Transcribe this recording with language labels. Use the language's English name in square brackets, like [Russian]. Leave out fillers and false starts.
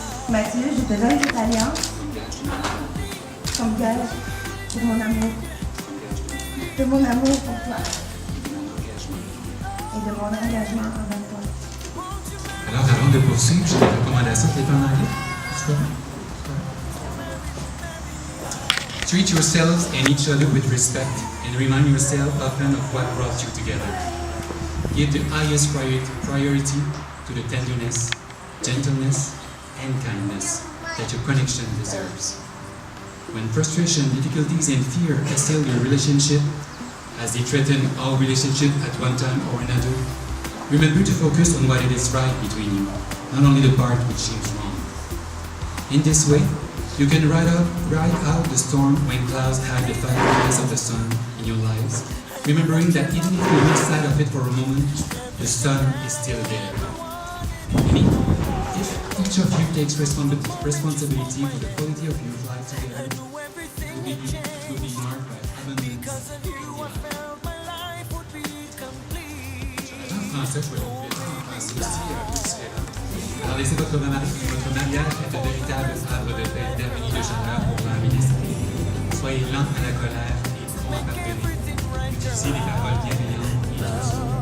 [French] Mathieu, je te donne cette alliance comme gage pour mon amour. De mon amour pour toi. Et de mon engagement envers toi. Alors, avant de poursuivre, j'ai des recommandations qui sont en anglais. [English] Treat yourselves and each other with respect and remind yourself often of what brought you together. Give the highest priority to the tenderness, gentleness, and kindness that your connection deserves. When frustration, difficulties, and fear assail your relationship, as they threaten our relationship at one time or another, remember to focus on what it is right between you, not only the part which seems wrong. In this way, you can ride out the storm when clouds hide the fiery rays of the sun in your lives, remembering that even if you lose sight of it for a moment, the sun is still there. And if each of you takes responsibility for the quality of your life together, it will be marked by abundance. [French] En français, je vais le faire en français aussi, un peu différent. Alors laissez votre mariage être un véritable arbre de paix, d'harmonie, de chaleur pour l'âme et l'esprit. Soyez lents à la colère et prompts à pardonner. Utilisez les paroles bienveillantes et douces.